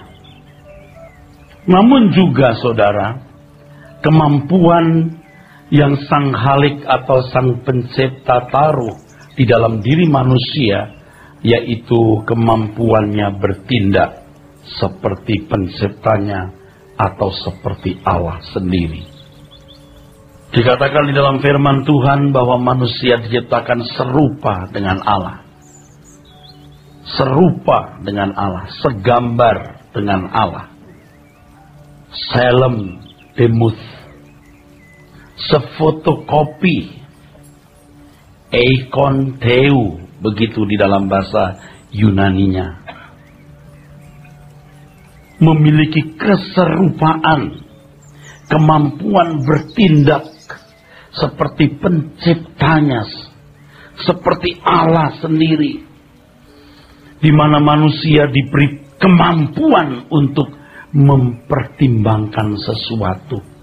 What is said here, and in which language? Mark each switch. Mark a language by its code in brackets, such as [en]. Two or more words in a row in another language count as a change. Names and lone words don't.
[id] Namun juga, saudara, kemampuan yang sang Khalik atau sang pencipta taruh di dalam diri manusia, yaitu kemampuannya bertindak seperti penciptanya atau seperti Allah sendiri. Dikatakan di dalam firman Tuhan bahwa manusia diciptakan serupa dengan Allah. Serupa dengan Allah, segambar dengan Allah. [he] צלם דמות, [id] sefotokopi, [el] εἰκὼν θεοῦ, [id] begitu di dalam bahasa Yunaninya. Memiliki keserupaan, kemampuan bertindak seperti penciptanya, seperti Allah sendiri, di mana manusia diberi kemampuan untuk mempertimbangkan sesuatu.